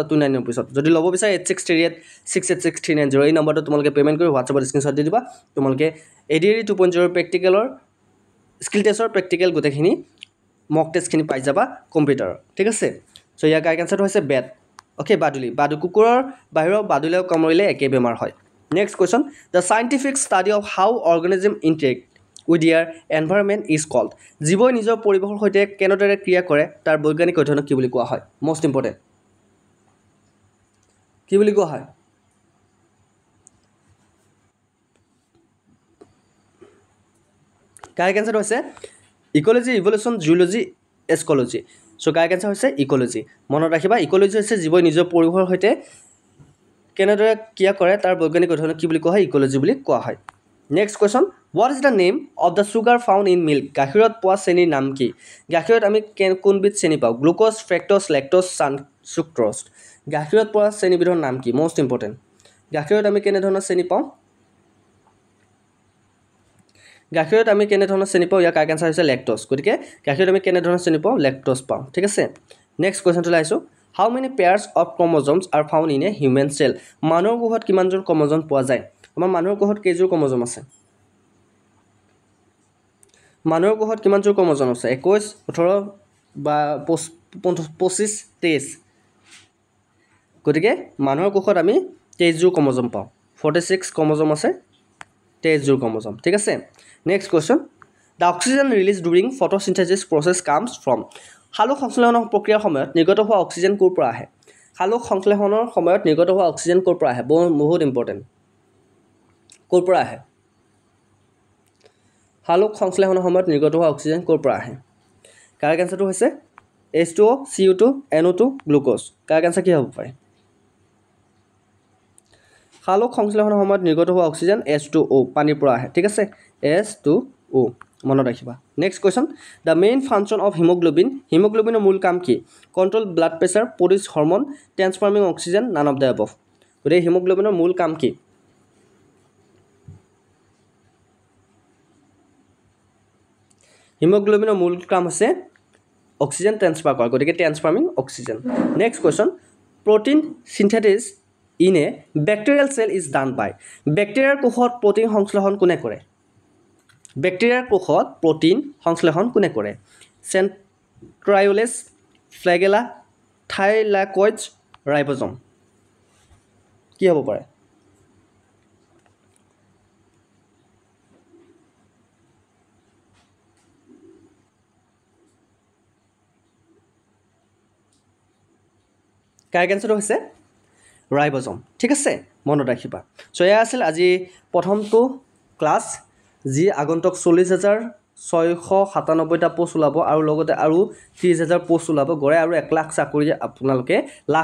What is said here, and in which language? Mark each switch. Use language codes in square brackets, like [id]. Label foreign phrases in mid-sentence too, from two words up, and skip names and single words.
[as] 299 ৰুপিছত যদি ল'ব বিচাৰে 8638686390 এই নম্বৰটো তোমালোকে পেমেন্ট কৰি WhatsAppত স্ক্ৰিনশ্বট দি দিবা তোমালোকে এডিআই 2.0 প্ৰেক্টিকেলৰ [en] skill test [as] প্ৰেক্টিকেল গোটেইখিনি [en] mock test [as] পাই যাবা কম্পিউটাৰ ঠিক আছে সো ইয়াৰ [en] correct answer [as] হৈছে বেট ওকে বাদু কুকুৰৰ বাহিৰৰ বাদুলেও কামুৰিলে একে বেমাৰ হয় [en] next question the scientific study of how organism interact with their environment is called [as] জীৱই নিজৰ পৰিৱেশৰ সৈতে কেনেদৰে ক্ৰিয়া কৰে তাৰ বৈজ্ঞানিক অধ্যয়নক কি বুলি কোৱা হয় [en] most important [as] কি বুলি কোৱা হয় [en] correct answer [as] হৈছে [en] ecology evolution zoology escology [as] সো [en] correct answer [as] হৈছে ইকোলজি মনত ৰাখিবা ইকোলজি হৈছে জীৱই নিজৰ পৰিৱেশৰ সৈতে কেনেদৰে ক্ৰিয়া কৰে তাৰ বৈজ্ঞানিক অধ্যয়নক কি বুলি কোৱা হয় ইকোলজি বুলি কোৱা হয় [en] next question what is the name of the sugar found in milk [as] গাখীৰত পোৱা চেনিৰ নাম কি গাখীৰত আমি কোনবিধ চেনি পাওঁ [en] glucose fructose lactose sucrose [as] গাখীৰত পোৱা চেনিবিধৰ নাম কি [en] most important [as] গাখীৰত আমি কেনে ধৰণৰ চেনি পাওঁ গাখীৰত আমি কেনে ধৰণৰ চেনি পাওঁ ইয়াৰ [en] correct answer [as] হৈছে লেক্টোজ গতিকে গাখীৰত আমি কেনে ধৰণৰ চেনি পাওঁ লেক্টোজ পাওঁ ঠিক আছে [en] next question [as] লাইছো [en] how many pairs of chromosomes are found in a human cell [as] মানুহৰ কোষত কিমানযোৰ ক্ৰমোজম পোৱা যায় আমাৰ মানুহৰ কোষত কেইযোৰ ক্ৰমোজম আছে মানুহৰ কোষত কিমানযোৰ ক্ৰমোজম আছে 21 18 বা 25 23 গতিকে মানুহৰ কোষত আমি 23 যোৰ ক্ৰমোজম পাওঁ 46 ক্ৰমোজম আছে 23 যোৰ ক্ৰমোজম ঠিক আছে [en] next question the oxygen released during photosynthesis process comes from [as] সালোক সংশ্লেষণৰ প্ৰক্ৰিয়াৰ সময়ত নিৰ্গত হোৱা অক্সিজেন ক'ৰ পৰা আহে সালোক সংশ্লেষণৰ সময়ত নিৰ্গত হোৱা অক্সিজেন ক'ৰ পৰা আহে বহুত ইম্পৰ্টেন্ট ক'ৰ পৰা আহে সালোক সংশ্লেষণৰ সময়ত নিৰ্গত হোৱা অক্সিজেন ক'ৰ পৰা আহে [en] correct answer [as] হৈছে H2O CO2 NO2 গ্লুকোজ [en] correct answer [as] কি হ'ব পাৰে সালোক সংশ্লেষণৰ সময়ত নিৰ্গত হোৱা অক্সিজেন H2O পানীৰ পৰা আহে ঠিক আছে H2O মনত ৰাখিবা [en] next question the main function of [as] হিমোগ্লোবিনৰ মূল কাম কি [en] control blood pressure produce hormone transforming oxygen none of the above [as] গতিকে হিমোগ্লোবিনৰ মূল কাম কি হিমোগ্লোবিনৰ মূল কাম হৈছে [en] oxygen transfer [as] কৰা গতিকে [en] transforming oxygen next question protein synthesis in a bacterial cell is done by [as] ব্যাকটেৰিয়াৰ কোষত প্ৰটিন সংশ্লেষণ কোনে কৰে ব্যাকটেৰিয়াৰ কোষত প্ৰটিন সংশ্লেষণ কোনে কৰে [en] centrioles flagella thylakoids ribosome [as] কি হ'ব পাৰে [en] correct answer [as] হৈছে ৰাইবোজম ঠিক আছে মনত ৰাখিবা সো এয়া আছিল আজি প্ৰথমটো ক্লাস যি আগন্তুক 40000 697টা পোষ্ট ওলাব আৰু লগতে আৰু 30,000 পোষ্ট ওলাব গড়ে আৰু 1 লাখ চাকৰি আপোনালোকে লাভ